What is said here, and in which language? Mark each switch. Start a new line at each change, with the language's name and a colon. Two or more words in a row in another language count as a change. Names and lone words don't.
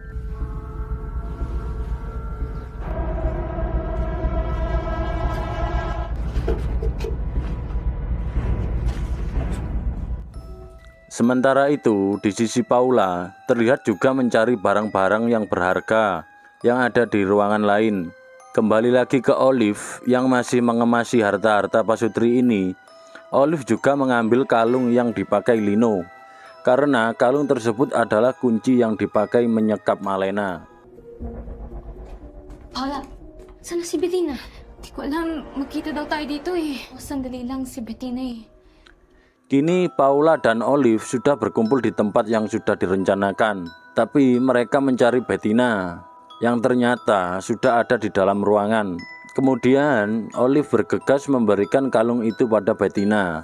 Indonesian: Sementara itu, di sisi Paula, terlihat juga mencari barang-barang yang berharga yang ada di ruangan lain. Kembali lagi ke Olive yang masih mengemasi harta-harta pasutri ini. Olive juga mengambil kalung yang dipakai Lino, karena kalung tersebut adalah kunci yang dipakai menyekap Malena.
Filipino: Paula, sana si Bettina? Di ko alam, magkita daw tayo dito eh. Oh, sandali lang si Bettina eh.
Indonesian: Kini Paula dan Olive sudah berkumpul di tempat yang sudah direncanakan. Tapi mereka mencari Bettina yang ternyata sudah ada di dalam ruangan. Kemudian Olive bergegas memberikan kalung itu pada Bettina.